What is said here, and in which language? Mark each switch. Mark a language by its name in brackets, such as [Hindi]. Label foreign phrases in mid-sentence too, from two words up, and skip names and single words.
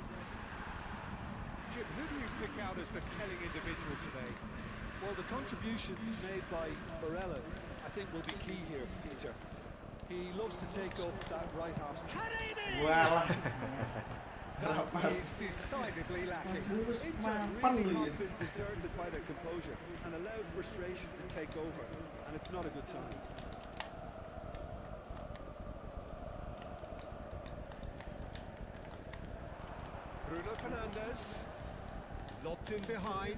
[English] Jim, who do you pick out as the telling individual today? Well, the contributions made by Barella, I think, will be key here, Peter. He loves to take up that right half. Taremi! [Javanese] Walah. [English] That Rapas. is decidedly lacking. [Indonesian] Terus Inter mapan [English] really [Indonesian] lu [English] have [Indonesian] ya. [English] been deserted by their composure and allowed frustration to take over, and it's not a good sign. Bruno Fernandes. Lobbed in behind.